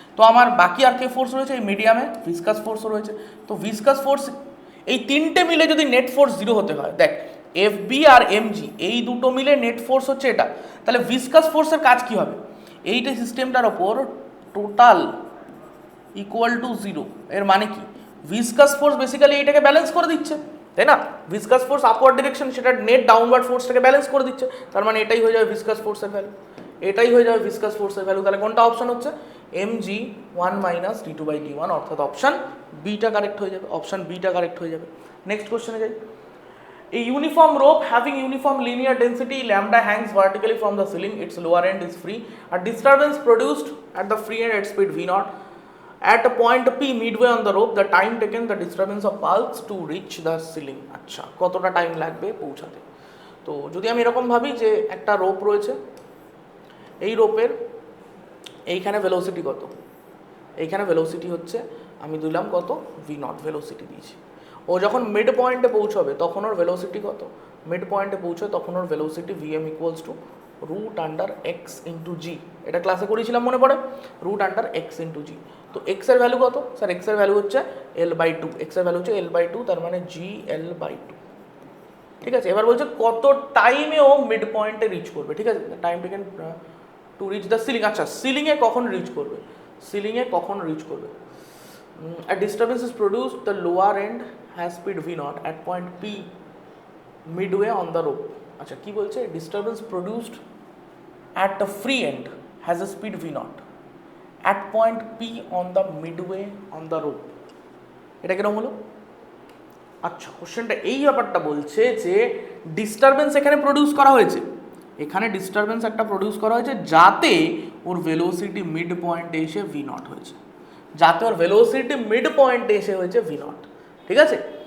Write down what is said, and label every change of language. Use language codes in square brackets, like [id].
[bn] তো আমার বাকি আর কে ফোর্স রয়েছে, এই মিডিয়ামে ভিসকাস ফোর্সও রয়েছে। তো ভিসকাস ফোর্স এই তিনটে মিলে যদি নেট ফোর্স 0 হতে হয়, দেখ FB আর mg এই দুটো মিলে নেট ফোর্স হচ্ছে এটা, তাহলে ভিসকাস ফোর্সের কাজ কি হবে, এইটা সিস্টেমটার ওপর টোটাল ইকুয়াল টু 0, এর মানে কি ভিসকাস ফোর্স বেসিক্যালি এইটাকে ব্যালেন্স করে দিচ্ছে, তাই না, ভিসকাস ফোর্স আপওয়ার্ড ডিরেকশন, সেটা নেট ডাউনওয়ার্ড ফোর্সটাকে ব্যালেন্স করে দিচ্ছে, তার মানে এটাই হয়ে যাবে ভিসকাস ফোর্সের ভ্যালু, এটাই হয়ে যাবে ভিসকাস ফোর্সের ভ্যালু। তাহলে কোনটা অপশন হচ্ছে mg 1 মাইনাস d2/d1, অর্থাৎ অপশন বিটা কারেক্ট হয়ে যাবে, অপশন বিটা কারেক্ট হয়ে যাবে। নেক্সট কোশ্চেনে যাই। [en] A uniform rope having uniform linear density lambda hangs vertically from the ceiling, its lower end is free. A disturbance produced at the free end at speed v naught. At a point P midway on the rope, the time taken the disturbance of pulse to reach the ceiling. [bn] আচ্ছা, কতটা time লাগবে পৌঁছাতে। তো যদি আমি এরকম ভাবি যে একটা রোপ রয়েছে, এই রোপের এইখানে ভেলোসিটি কত, এইখানে ভেলোসিটি হচ্ছে আমি দিলাম কত ভি নট ভেলোসিটি দিয়েছি, ও যখন মিড পয়েন্টে পৌঁছবে তখন ওর ভেলোসিটি কত, মিড পয়েন্টে পৌঁছবে তখন ওর velocity vm equals to root under x into জি, এটা ক্লাসে করেছিলাম মনে পড়ে, রুট আন্ডার এক্স ইন্টু জি। তো এক্স এর ভ্যালু কত, স্যার এক্স এর ভ্যালু হচ্ছে l/2, এক্স এর ভ্যালু হচ্ছে l/2, তার মানে gl/2, ঠিক আছে। এবার বলছে কত টাইমে ও মিড পয়েন্টে রিচ করবে, ঠিক আছে, [en] Time taken to reach the ceiling. [bn] আচ্ছা, সিলিংয়ে কখন রিচ করবে, [en] সিলিংয়ে কখন রিচ করবে, a disturbance is produced, the lower end has speed v naught at point P midway on the rope। [bn] আচ্ছা কি বলছে, [en] disturbance produced at the free end has a speed v naught at point P on the midway on the rope, [bn] এটা কিরকম হলো। আচ্ছা, কোশ্চেনটা এই ব্যাপারটা বলছে যে ডিস্টারবেন্স এখানে প্রডিউস করা হয়েছে, এখানে ডিস্টারবেন্স একটা প্রডিউস করা হয়েছে যাতে ওর ভেলোসিটি মিড পয়েন্টে এসে ভি নট হয়েছে, যাতে ওর ভেলোসিটি মিড পয়েন্টে এসে হয়েছে ভি নট, ঠিক আছে।